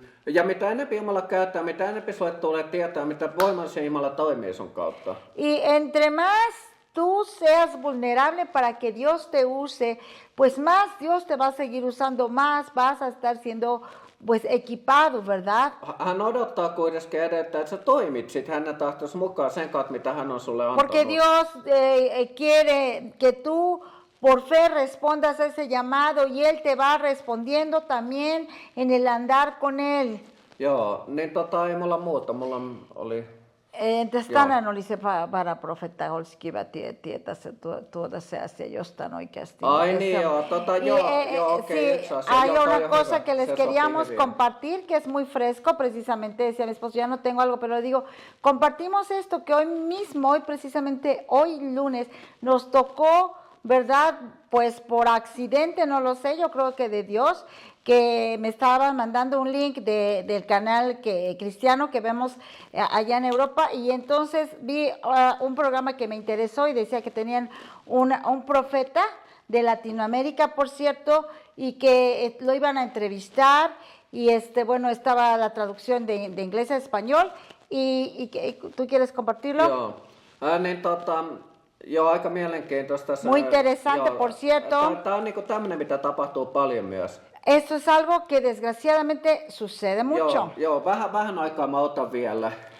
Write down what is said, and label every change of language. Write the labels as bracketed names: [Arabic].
[Finnish] Ja mitä enempi Jumala käyttää, mitä enempi sulle tulee tietää, mitä voimallisen Jumala toimii sun kautta. [Spanish] Y entre más tú seas vulnerable para que Dios te use, pues más Dios te va a seguir usando, más vas a estar siendo pues equipado, ¿verdad? [Finnish] Hän odottaa kuitenkin edellyttää, että sä toimit sit hänen tahtonsa mukaan sen kautta, mitä hän on sulle antanut. [Spanish] Porque Dios quiere que tú por fe respondas a ese llamado y Él te va respondiendo también en el andar con Él. [Finnish] Joo, niin ei mulla muuta, mulla oli... Tänään oli se varaprofetta kiva tietää se tuoda se asia jostain oikeasti. Ai niin joo, okei. [Spanish] Hay una cosa que les queríamos compartir que es muy fresco, precisamente decía mi esposo, ya no tengo algo, pero le digo, compartimos esto que hoy mismo, hoy lunes, nos tocó, ¿verdad? Pues por accidente, no lo sé, yo creo que de Dios, que me estaban mandando un link del canal cristiano que vemos allá en Europa, y entonces vi un programa que me interesó y decía que tenían un profeta de Latinoamérica, por cierto, y que lo iban a entrevistar, y bueno, estaba la traducción de inglés a español, y ¿tú quieres compartirlo? [Finnish] Joo, niin joo, aika mielenkiintoista. [Spanish] Muy interesante, por cierto. [Finnish] Tämä on niinku tämmöinen, mitä tapahtuu paljon myös. [Spanish] Esto es algo que desgraciadamente sucede mucho. [Finnish] Joo, vähän aikaa mä otan vielä.